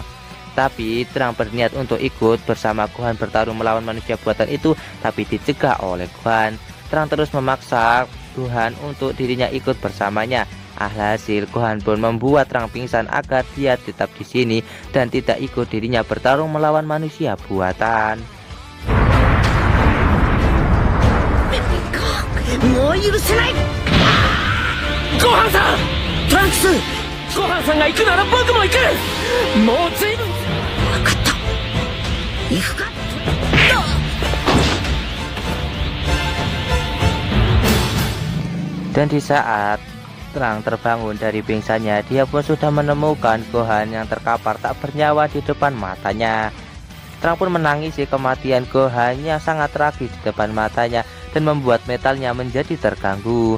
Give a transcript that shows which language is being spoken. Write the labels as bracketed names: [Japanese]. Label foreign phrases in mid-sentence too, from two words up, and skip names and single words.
[Indonesian] Tapi Terang berniat untuk ikut bersama Gohan bertarung melawan manusia buatan itu, tapi dicegah oleh Gohan. Terang terus memaksa Gohan untuk dirinya ikut bersamanya. Alhasil Gohan pun membuat Terang pingsan agar dia tetap di sini dan tidak ikut dirinya bertarung melawan manusia buatan. Gohan-san! Trunks! [Japanese] Gohan-sanが行くなら僕も行く! もう随分分かった。行くか? [Indonesian] Dan di saat Terang terbangun dari pingsannya, dia pun sudah menemukan Gohan yang terkapar tak bernyawa di depan matanya. Terang pun menangisi kematian Gohan yang sangat tragis di depan matanya dan membuat mentalnya menjadi terganggu.